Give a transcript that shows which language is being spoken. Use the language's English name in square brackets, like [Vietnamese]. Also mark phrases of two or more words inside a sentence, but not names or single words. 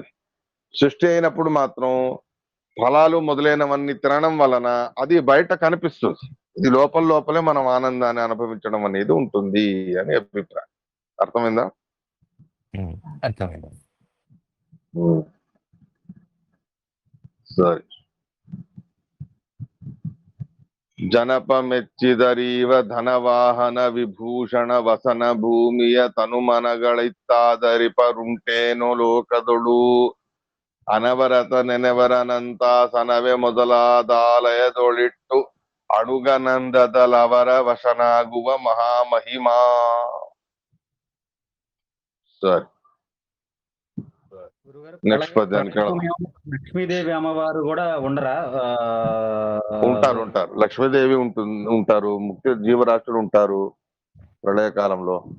[Telugu] సృష్టి అయినప్పుడు మాత్రం ఫలాలు మొదలైనవన్నీ తినడం వలన అది బయట కనిపిస్తుంది. ఇది లోపలే మనం ఆనందాన్ని అనుభవించడం అనేది ఉంటుంది అని అభిప్రాయం. అర్థమైందా? అర్థమైంది. సరే. [Kannada] ಜನಪಮೆಚ್ಚಿದರೀವ ಧನವಾಹನ ವಿಭೂಷಣ ವಸನ ಭೂಮಿಯ ತನುಮನಗಳಿತ್ತಾದರಿಪರುಂಟೇನೋ ಲೋಕದೊಳು ಅನವರತ ನೆನೆವರನಂತಾಸನವೇ ಮೊದಲಾದಾಲಯದೊಳಿಟ್ಟು ಅಣುಗನಂದದಲವರ ವಶನಾಗುವ ಮಹಾಮಹಿಮಾ. [Telugu] సరే, నెక్స్ట్ పద్యానికి లక్ష్మీదేవి అమ్మవారు కూడా ఉండరా? ఉంటారు. లక్ష్మీదేవి ఉంటారు, ముఖ్య జీవరాశులు ఉంటారు ప్రళయకాలంలో.